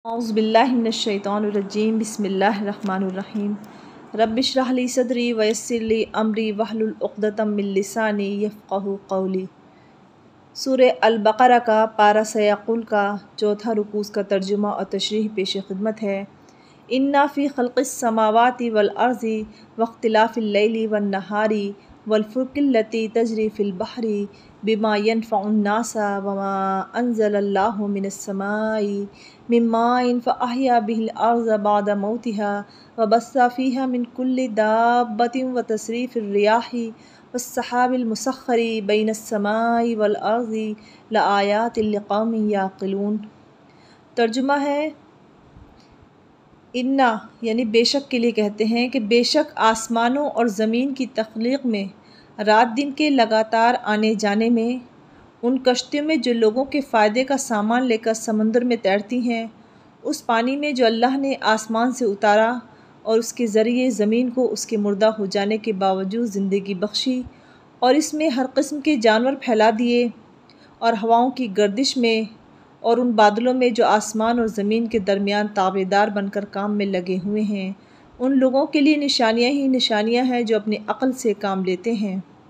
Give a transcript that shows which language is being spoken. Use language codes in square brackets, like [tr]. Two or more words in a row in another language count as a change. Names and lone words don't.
[ar] أعوذ بالله من الشيطان الرجيم بسم الله الرحمن الرحيم رب اشرح لي صدري ويسر لي أمري واحلل عقدة من لساني يفقهوا قولي. [ur] سورہ البقرہ کا پارہ سیاقل کا چوتھا رکوع کا ترجمہ اور تشریح پیش خدمت ہے. [ar] إن في خلق السماوات والأرض واختلاف الليل والنهار والفلك التي تجري في البحر بما ينفع الناس وما أنزل الله من السماء من ماء فأحيا به الأرض بعد موتها وبث فيها من كل دابة وتصريف الرياح والسحاب المسخر بين السماء والأرض لآيات لقوم يعقلون. [ur] ترجمہ ہے، انا یعنی بیشک کے لیے کہتے ہیں کہ بیشک آسمانوں اور زمین کی تخلیق میں، رات دن کے لگاتار آنے جانے میں، ان کشتیوں میں جو لوگوں کے فائدے کا سامان لے کر سمندر میں تیرتی ہیں، اس پانی میں جو اللہ نے آسمان سے اتارا اور اس کے ذریعے زمین کو اس کے مردہ ہو جانے کے باوجود زندگی بخشی، اور اس میں ہر قسم کے جانور پھیلا دیے، اور ہواؤں کی گردش میں اور ان بادلوں میں جو آسمان اور زمین کے درمیان تابعدار بن کر کام میں لگے ہوئے ہیں، ان لوگوں کے لیے نشانیاں ہی نشانیاں ہیں جو اپنی عقل سے کام لیتے ہیں.